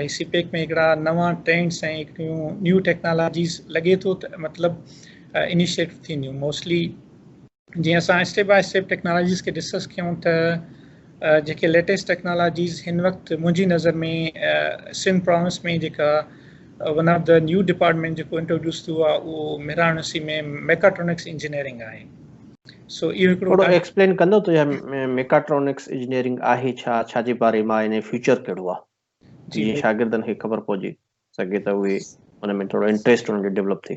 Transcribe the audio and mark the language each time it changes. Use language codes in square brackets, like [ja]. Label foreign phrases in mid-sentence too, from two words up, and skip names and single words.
[sd] सीपेक में हिकिड़ा नवां ट्रेंड्स ऐं हिकिड़ियूं [en] new technologies [sd] लॻे थो त मतिलबु इनिशिएटिव थींदियूं। मोस्टली जीअं असां [en] step by step technologies [sd] खे डिस्कस कयूं त जेके [en] latest technologies [sd] हिन वक़्तु मुंहिंजी नज़र में सिंध प्रोविंस में जेका [en] one of the new department [sd] जेको इंट्रोड्यूस थियो आहे उहो मिरां यूनिवर्सिटी में [en] mechatronics engineering [sd] आहे। सो इहो हिकिड़ो थोरो एक्सप्लेन कंदो त [en] mechatronics engineering [sd] आहे छा जे बारे में [en] in future [sd] कहिड़ो आहे जीअं शागिर्दनि खे ख़बर पहुची सघे त उहे उन में थोरो इंट्रस्ट उन्हनि जो डेवलप थिए।